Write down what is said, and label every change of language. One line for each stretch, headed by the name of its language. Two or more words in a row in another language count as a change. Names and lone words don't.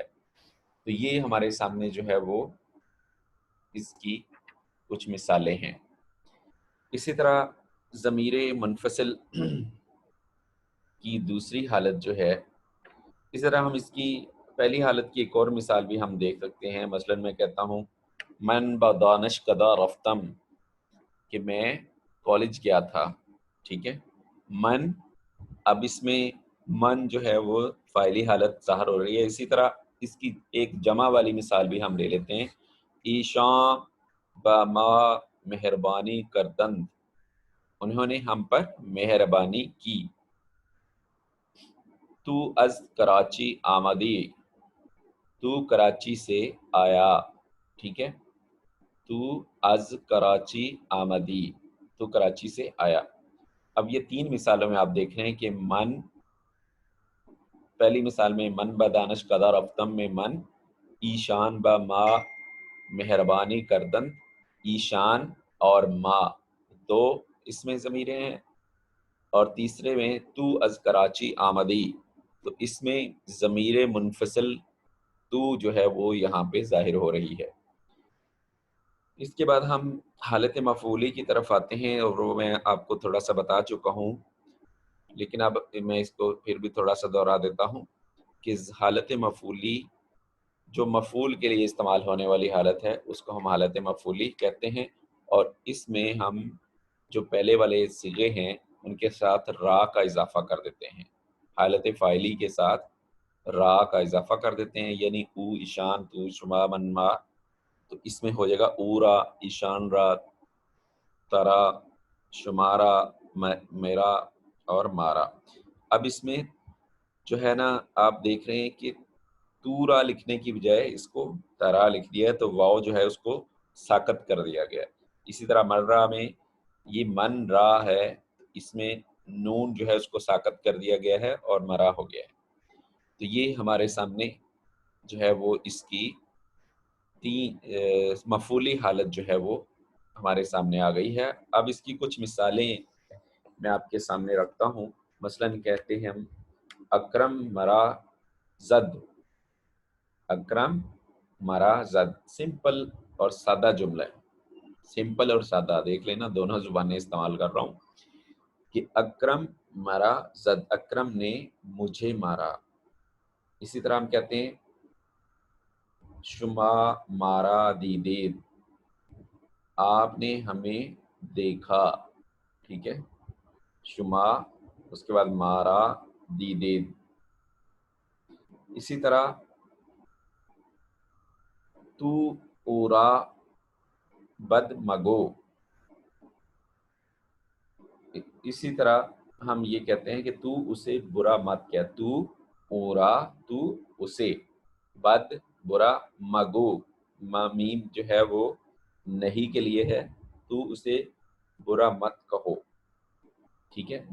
Urdu: تو یہ ہمارے سامنے جو ہے وہ اس کی کچھ مثالیں ہیں۔ اسی طرح ضمیر منفصل کی دوسری حالت جو ہے، اس طرح ہم اس کی پہلی حالت کی ایک اور مثال بھی ہم دیکھ سکتے ہیں۔ مثلا میں کہتا ہوں
Persian: من بدانش کدا رفتم،
Urdu: کہ میں کالج گیا تھا، ٹھیک ہے۔ من، اب اس میں من جو ہے وہ فاعلی حالت ظاہر ہو رہی ہے۔ اسی طرح اس کی ایک جمع والی مثال بھی ہم لے لیتے ہیں،
Persian: ایشاں با ما مہربانی کردند،
Urdu: انہوں نے ہم پر مہربانی کی۔
Persian: تو از کراچی آمدی،
Urdu: تو کراچی سے آیا، ٹھیک ہے۔
Persian: تو از کراچی آمدی،
Urdu: تو کراچی سے آیا۔ اب یہ تین مثالوں میں آپ دیکھ رہے ہیں کہ من، پہلی مثال میں
Persian: من بدانش قدر رفتم
Urdu: میں من،
Persian: ایشان با ما مہربانی کردن،
Urdu: ایشان اور ما دو اس میں ضمیریں ہیں، اور تیسرے میں
Persian: تو از کراچی آمدی،
Urdu: تو اس میں ضمیر منفصل تو جو ہے وہ یہاں پہ ظاہر ہو رہی ہے۔ اس کے بعد ہم حالت مفعولی کی طرف آتے ہیں، اور وہ میں آپ کو تھوڑا سا بتا چکا ہوں، لیکن اب میں اس کو پھر بھی تھوڑا سا دوہرا دیتا ہوں کہ حالت مفعولی جو مفعول کے لیے استعمال ہونے والی حالت ہے اس کو ہم حالت مفعولی کہتے ہیں، اور اس میں ہم جو پہلے والے صیغے ہیں ان کے ساتھ را کا اضافہ کر دیتے ہیں، حالت فاعلی کے ساتھ را کا اضافہ کر دیتے ہیں،
Persian: یعنی او ایشان تو شما من ما،
Urdu: تو اس میں ہو جائے گا
Persian: اورا ایشان را ترا شمارا میرا
Urdu: اور مارا۔ اب اس میں جو ہے نا آپ دیکھ رہے ہیں کہ تورا لکھنے کی بجائے اس کو ترا لکھ دیا ہے، تو واو جو ہے اس کو ساکت کر دیا گیا ہے۔ اسی طرح مرہ میں یہ من را ہے، اس میں نون جو ہے اس کو ساکت کر دیا گیا ہے اور مرا ہو گیا ہے۔ تو یہ ہمارے سامنے جو ہے وہ اس کی مفعولی حالت جو ہے وہ ہمارے سامنے آ گئی ہے۔ اب اس کی کچھ مثالیں میں آپ کے سامنے رکھتا ہوں۔ مثلا کہتے ہیں ہم اکرم
Persian: مرا زد،
Urdu: اکرم
Persian: مرا زد،
Urdu: سمپل اور سادہ جملہ ہے، سمپل اور سادہ دیکھ لینا، دونوں زبانیں استعمال کر رہا ہوں کہ اکرم
Persian: مرا زد،
Urdu: اکرم نے مجھے مارا۔ اسی طرح ہم کہتے ہیں
Persian: شما مارا دیدید،
Urdu: آپ نے ہمیں دیکھا، ٹھیک ہے۔ شما اس کے بعد
Persian: مارا دیدید۔
Urdu: اسی طرح
Persian: تو اورا بد مگو،
Urdu: اسی طرح ہم یہ کہتے ہیں کہ تو اسے برا مت کہہ،
Persian: تو اورا
Urdu: تو اسے، بد برا، مگو میم جو ہے وہ نہیں کے لیے ہے، تو اسے برا مت کہو، ٹھیک ہے۔